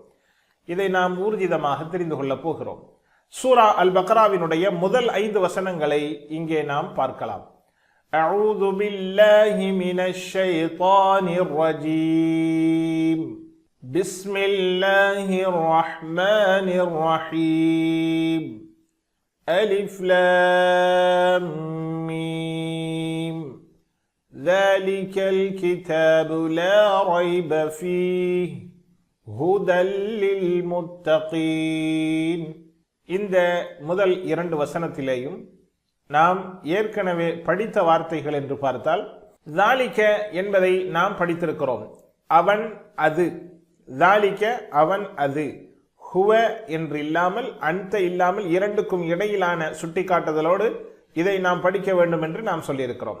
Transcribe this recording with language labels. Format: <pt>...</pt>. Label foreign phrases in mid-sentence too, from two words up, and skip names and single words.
<ta>இதை நாம் ஊர்ஜிதமாக தெரிந்து கொள்ளப் போகிறோம். சூரா அல் பக்ராவினுடைய முதல் 5 வசனங்களை இங்கே நாம் பார்க்கலாம்.</ta> <ar>أعوذ بالله من الشيطان الرجيم. بسم الله الرحمن الرحيم. ألف لام ميم ذلك الكتاب لا ريب فيه هدى للمتقين.</ar> <ta>இந்த முதல் 2 வசனத்திலேயும் நாம் ஏற்கனவே படித்த வார்த்தைகள் என்று பார்த்தால், ذلك என்பதை நாம் படித்திருக்கிறோம். அவன் அது, ذلك அவன் அது, ஹுவ என்று இல்லாமல் அந்த இல்லாமல் இரண்டுக்கும் இடையிலான சுட்டிக்காட்டுதலோடு இதை நாம் படிக்க வேண்டும் என்று நாம் சொல்லியிருக்கிறோம்.</ta>